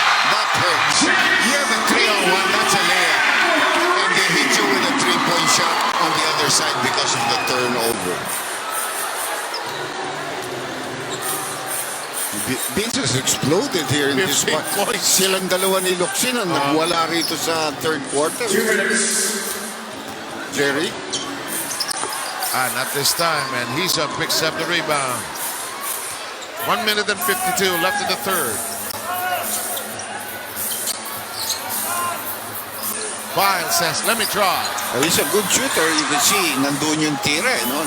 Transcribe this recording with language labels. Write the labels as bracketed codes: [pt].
[en] That hurts. You have a 3-on-1. That's a layup. And they hit you with a 3-point shot on the other side because of the turnover. Vince has exploded here in this one. [tl] Silang dalawa ni Luxin ang nagwala rito sa third quarter. [en] Jerry? Not this time, and Hison picks up the rebound. 1 minute and 52 left in the third. File says, let me try. He's a good shooter. You can see, [tl] nandun yung tira. [en] No?